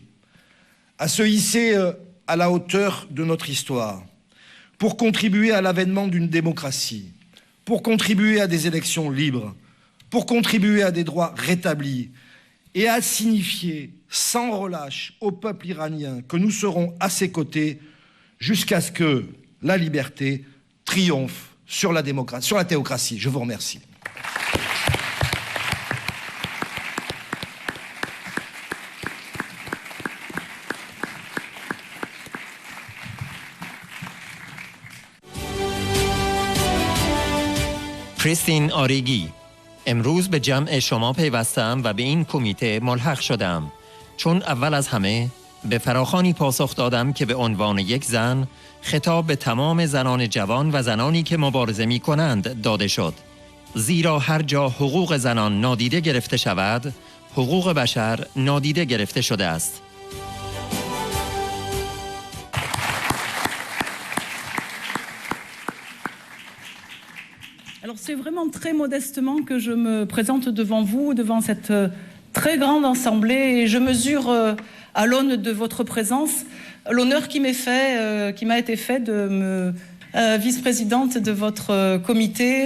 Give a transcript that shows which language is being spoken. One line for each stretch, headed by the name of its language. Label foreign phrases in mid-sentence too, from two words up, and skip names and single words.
French: à se hisser à la hauteur de notre histoire, pour contribuer à l'avènement d'une démocratie, pour contribuer à des élections libres, pour contribuer à des droits rétablis et à signifier sans relâche au peuple iranien que nous serons à ses côtés jusqu'à ce que la liberté triomphe sur la démocratie, sur la théocratie. Je vous remercie.
Persian: کریستین آریگی: امروز به جمع شما پیوستم و به این کمیته ملحق شدم چون اول از همه به فراخوانی پاسخ دادم که به عنوان یک زن خطاب به تمام زنان جوان و زنانی که مبارزه می کنند داده شد، زیرا هر جا حقوق زنان نادیده گرفته شود، حقوق بشر نادیده گرفته شده است.
French: Alors c'est vraiment très modestement que je me présente devant vous, devant cette très grande assemblée, et je mesure à l'aune de votre présence l'honneur qui m'a été fait de me vice-présidente de votre comité.